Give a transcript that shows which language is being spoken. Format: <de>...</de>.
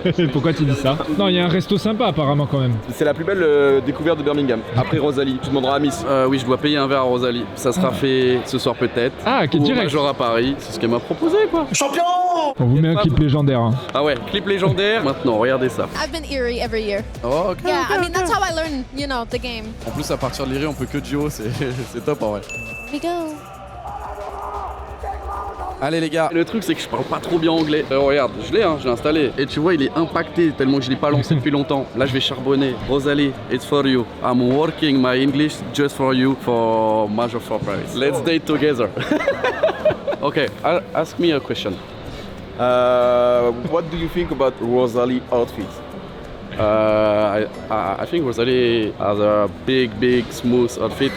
<fr>Pourquoi tu dis ça? Non, il y a un resto sympa apparemment quand même. C'est la plus belle découverte de Birmingham. Après Rosalie, tu demanderas à Miss. Oui, je dois payer un verre à Rosalie. Ça sera fait ce soir peut-être. Ah, ok, direct. Major à Paris, c'est ce qu'elle m'a proposé quoi. Champion! On vous met un clip légendaire. Hein. Ah ouais, clip légendaire. Maintenant, regardez ça.</fr> <en>I've been Erie every year. Oh, ok. Yeah, I mean that's how I learned, you know, the game.</en> <fr>En plus, à partir de l'Erie, on peut que duo, c'est top en vrai.</fr> <en>We go.</en> <fr>Allez les gars, le truc c'est que je parle pas trop bien anglais. Regarde, je l'ai installé. Et tu vois, il est impacté tellement que je l'ai pas lancé depuis longtemps. Là, je vais charbonner.</fr> <en>Rosalie, it's for you. I'm working my English just for you for Major for Paris. Let's date together. Okay, ask me a question. What do you think about Rosalie outfit? I think Rosalie has a big, smooth outfit.</en>